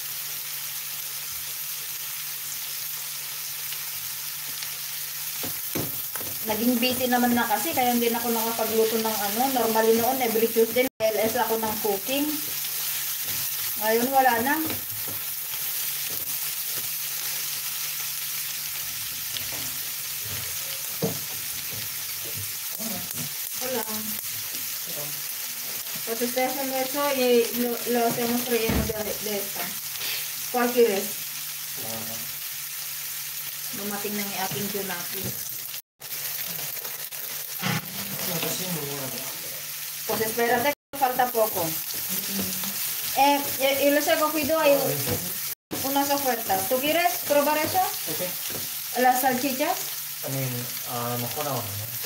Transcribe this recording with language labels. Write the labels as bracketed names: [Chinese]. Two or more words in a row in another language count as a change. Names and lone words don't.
[Filipino] Naging busy naman na kasi, kaya hindi na ako nakapagluto ng Normally noon, [English] every Tuesday, [Filipino] LS ako ng cooking. Ngayon, wala na. Wala. [Spanish] Entonces déjenme eso y lo hacemos relleno de esta. ¿Cuál quieres? [Filipino] Dumating na yung aking junaki. [Spanish] Pues espérate, falta poco. Y les he cogido ahí unas ofertas. ¿Tú quieres probar eso? Okay. ¿Las salchichas? Mejor ahora, ¿no?